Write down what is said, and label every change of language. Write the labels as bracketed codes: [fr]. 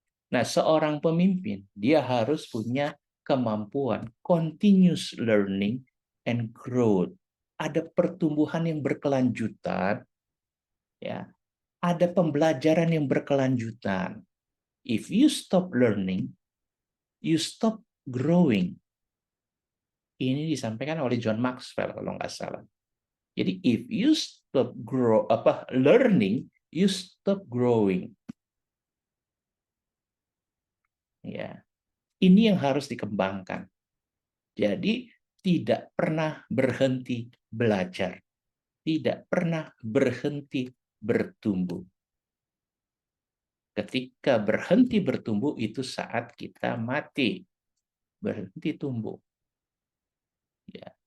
[id] Nah, seorang pemimpin dia harus punya kemampuan [en] continuous learning and growth. [id] Ada pertumbuhan yang berkelanjutan, ya. Ada pembelajaran yang berkelanjutan. [en] If you stop learning, you stop growing. [id] Ini disampaikan oleh John Maxwell kalau nggak salah. Jadi [en] if you stop learning, you stop growing. [id] Ya, ini yang harus dikembangkan. Jadi tidak pernah berhenti belajar, tidak pernah berhenti bertumbuh. Ketika berhenti bertumbuh itu saat kita mati, berhenti tumbuh. Ya.